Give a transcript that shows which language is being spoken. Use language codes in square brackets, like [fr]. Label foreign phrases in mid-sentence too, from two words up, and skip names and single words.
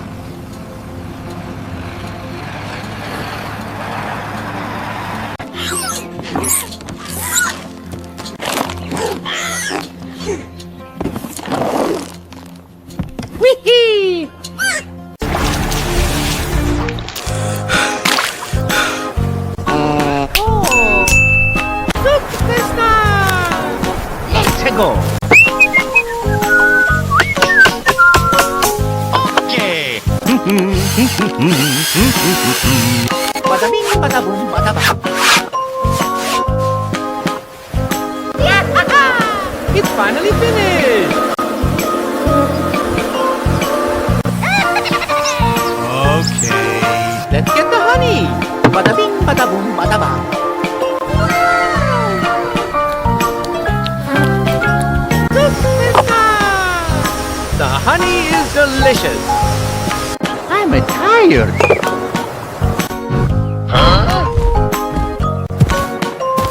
[en] Whee! Soot business! Let's go. Okay. Bada bing, bada boom, bada bang. It's finally finished! Okay. Let's get the honey! Bada bing, bada boom, bada bang. Soot business! The honey is delicious! I'm tired. Huh?